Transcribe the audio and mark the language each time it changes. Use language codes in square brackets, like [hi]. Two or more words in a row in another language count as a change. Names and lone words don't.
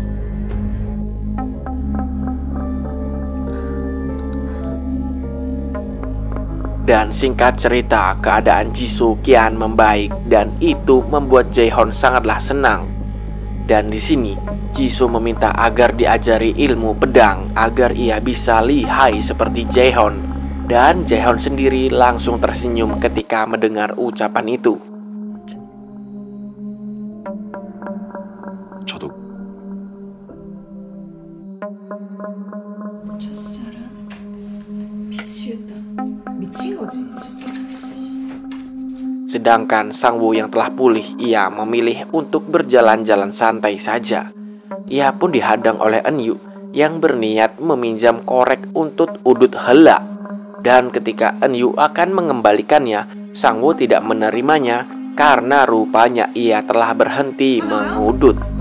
[id] Dan singkat cerita, keadaan Jisoo kian membaik dan itu membuat Jae-hyun sangatlah senang. Dan di sini, Jisoo meminta agar diajari ilmu pedang agar ia bisa lihai seperti Jae-hyun. Dan Jae-hyun sendiri langsung tersenyum ketika mendengar ucapan itu. [ko] 저도 첫사랑? 미치겠다. 미친 거지, 첫사랑. [id] Sedangkan Sang Woo yang telah pulih, ia memilih untuk berjalan-jalan santai saja. Ia pun dihadang oleh Eun-yu yang berniat meminjam korek untuk udut hela. Dan ketika Eun-yu akan mengembalikannya, Sang Woo tidak menerimanya karena rupanya ia telah berhenti mengudut.